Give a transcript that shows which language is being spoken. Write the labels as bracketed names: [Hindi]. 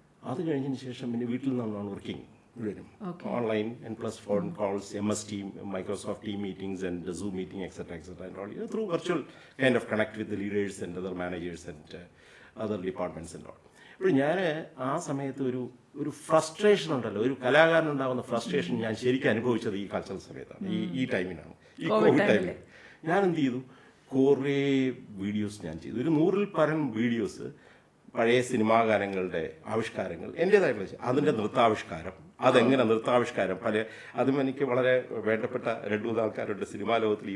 [Malayalam] അത് കഴിഞ്ഞതിന് ശേഷം പിന്നെ വീട്ടിൽ നിന്നാണ് വർക്കിംഗ് വരും, [English] Online and plus phone calls, MS Team, Microsoft Team meetings and Zoom meeting, etc. and all, through virtual kind of connect with the leaders and other managers and other departments and all. [Malayalam] ഇപ്പോൾ ഞാൻ ആ സമയത്ത് ഒരു frustration ഉണ്ടല്ലോ, ഒരു കലാകാരനുണ്ടാകുന്ന frustration ഞാൻ ശരിക്കും അനുഭവിച്ചത് ഈ കൾച്ചറൽ സമയത്താണ്, ഈ ടൈമിനാണ്, ഈ കോവിഡ് ടൈമിൽ. ഞാൻ എന്ത് ചെയ്തു, കുറേ വീഡിയോസ് ഞാൻ ചെയ്തു. ഒരു 100-ൽ പരം വീഡിയോസ്, പഴയ സിനിമാ ഗാനങ്ങളുടെ ആവിഷ്കാരങ്ങൾ, എൻ്റേതായിട്ടുള്ള അതിൻ്റെ നൃത്താവിഷ്കാരം, അതെങ്ങനെ നൃത്താവിഷ്കാരം അതും എനിക്ക് വളരെ വേണ്ടപ്പെട്ട 2-3 ആൾക്കാരുണ്ട് സിനിമാ ലോകത്തിൽ.